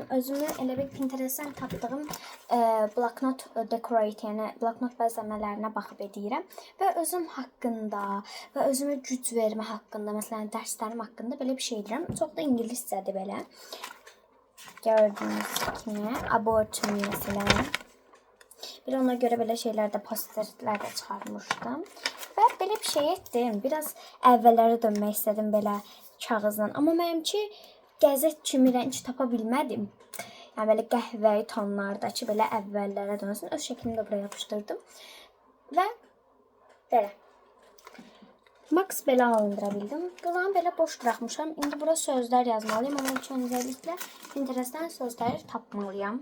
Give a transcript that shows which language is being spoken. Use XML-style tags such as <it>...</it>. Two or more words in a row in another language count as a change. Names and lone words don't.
<az>Özümü elə bir Pinterestdən tapdığım bloknot decorate, yəni bloknot bəzəmələrinə baxıb edirəm. Və özüm haqqında və özümə güc vermə haqqında, məsələn, dərslərim haqqında belə bir şey edirəm. Çox da ingiliscədir belə.</az> <tr>Gördüğünüz kimi abortum mesela. Bir ona göre böyle şeylerde posterler de çıkarmıştım. Ve böyle bir şey ettim.</tr> <az>Biraz əvvəllərə dönmək</az> <tr>istedim böyle</tr> <az>kağızla. Ama mənimki qəzet kimi rəng tapa bilmədim.</az> <tr>Yani böyle</tr> <az>qəhvəyi tonlardakı böyle əvvəllərə dönsün. Öz şəklini də buraya yapışdırdım. Və belə. Max belə alındıra bildim. Qalanı belə boş buraxmışam. İndi bura sözlər yazmalıyım. Onun üçün özellikle Pinterestdən sözləri tapmalıyam.</az>